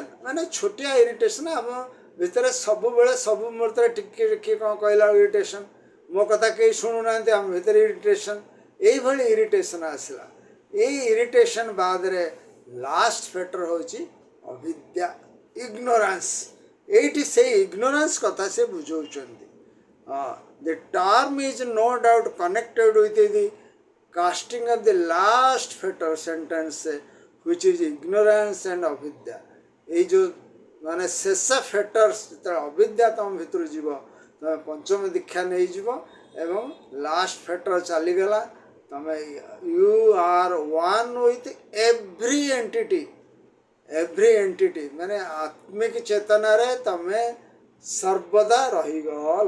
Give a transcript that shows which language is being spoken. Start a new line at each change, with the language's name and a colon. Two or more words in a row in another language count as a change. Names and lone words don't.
Odia: ମାନେ ଛୋଟିଆ ଇରିଟେସନ୍ ଆମ ଭିତରେ ସବୁବେଳେ ସବୁ ମୁହୂର୍ତ୍ତରେ ଟିକେ ଟିକେ କ'ଣ କହିଲା ଇରିଟେସନ୍, ମୋ କଥା କେହି ଶୁଣୁନାହାନ୍ତି, ଆମ ଭିତରେ ଇରିଟେସନ୍, ଏଇଭଳି ଇରିଟେସନ୍ ଆସିଲା। ଏଇ ଇରିଟେସନ୍ ବାଦରେ
English: last fetter
Odia: ହେଉଛି ଅବିଦ୍ୟା, ଇଗ୍ନୋରାନ୍ସ। ଏଇଠି ସେଇ ଇଗ୍ନୋରାନ୍ସ କଥା ସେ ବୁଝାଉଛନ୍ତି।
English: the term is no doubt connected with the casting of the last fetter sentence which is ignorance and avidya।
Odia: ଏଇ ଯେ ମାନେ ଶେଷ ଫେଟର୍ସ ଯେତେବେଳେ ଅବିଦ୍ୟା ତମ ଭିତରୁ ଯିବ, ତମେ ପଞ୍ଚମ ଦୀକ୍ଷା ନେଇଯିବ ଏବଂ
English: last fetter
Odia: ଚାଲିଗଲା, ତମେ
English: you are one with every entity
Odia: ମାନେ ଆତ୍ମିକ ଚେତନାରେ ତମେ ସର୍ବଦା ରହିଗଲ।